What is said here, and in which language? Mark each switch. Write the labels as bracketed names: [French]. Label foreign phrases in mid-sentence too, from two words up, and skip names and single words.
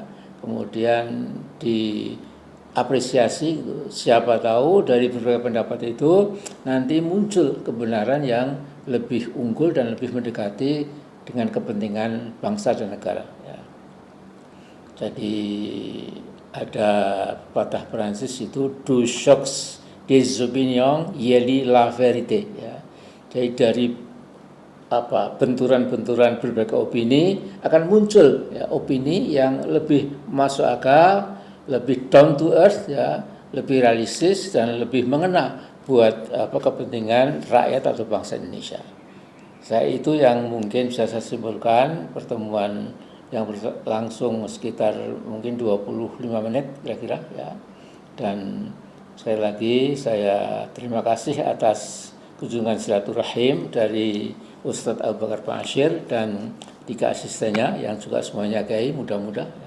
[Indonesian] Kemudian diapresiasi, siapa tahu dari berbagai pendapat itu nanti muncul kebenaran yang lebih unggul dan lebih mendekati dengan kepentingan bangsa dan negara. Ya. Jadi ada patah Prancis itu [French] deux chocs des opinions yeli la vérité. [Indonesian] Ya. Jadi dari benturan-benturan berbagai opini akan muncul, ya, opini yang lebih masuk akal, lebih [English] down to earth, [Indonesian] ya, lebih realistis dan lebih mengena buat kepentingan rakyat atau bangsa Indonesia. Saya itu yang mungkin bisa saya simpulkan pertemuan yang berlangsung sekitar mungkin 25 menit kira-kira, ya. Dan sekali lagi saya terima kasih atas kunjungan silaturahim dari Ustadz Abu Bakar Ba'asyir dan 3 asistennya yang juga semuanya kiai, mudah-mudahan, ya.